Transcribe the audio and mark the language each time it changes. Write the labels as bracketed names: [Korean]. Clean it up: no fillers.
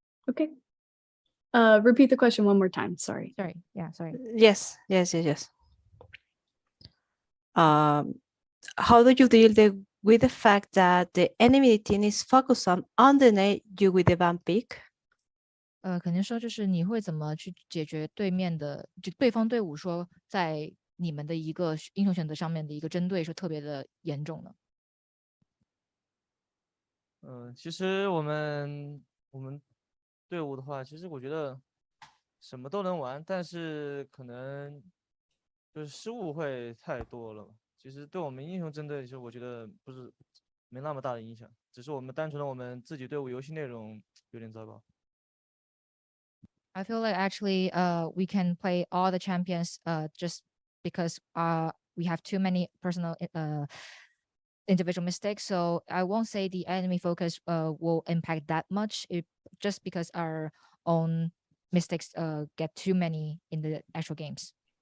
[English] Okay. Repeat the question one more time. Sorry. Sorry. Yeah, sorry. Yes. How do you deal with the fact that the enemy team is focused on underneath you with the van pick? [Chinese] 肯定说就是你会怎么去解决对面的，就对方队伍说在你们的一个英雄选择上面的一个针对是特别的严重呢？其实我们队伍的话，其实我觉得什么都能玩，但是可能就是失误会太多了。其实对我们英雄针对，其实我觉得不是没那么大的影响，只是我们单纯的我们自己队伍游戏内容有点糟糕。 [English] I feel like actually we can play all the champions just because we have too many personal individual mistakes. So I won't say the enemy focus will impact that much. Just because our own mistakes get too many in the actual games.